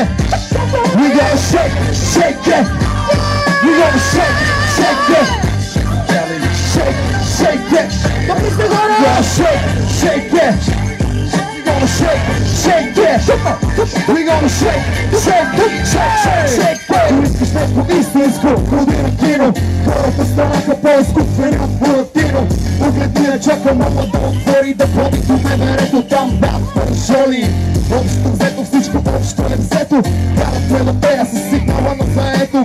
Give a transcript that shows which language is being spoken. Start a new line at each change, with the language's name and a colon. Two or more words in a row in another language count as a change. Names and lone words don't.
English: We gonna shake, shake it. We gonna shake, shake it. Shake, shake it. We gonna shake, shake it. We gonna shake, shake it. We gonna shake, shake, shake, shake, shake.
Bulgarian: Искаш нещо истинско, ходи на кино. Хората станаха по-изкуствени от Буратино. Погледни не чака мама да отвори, да ходи до МВР-то там над парашоли. Общо взето всичко общо е взето. Карат ме да пея с сигнала на заето.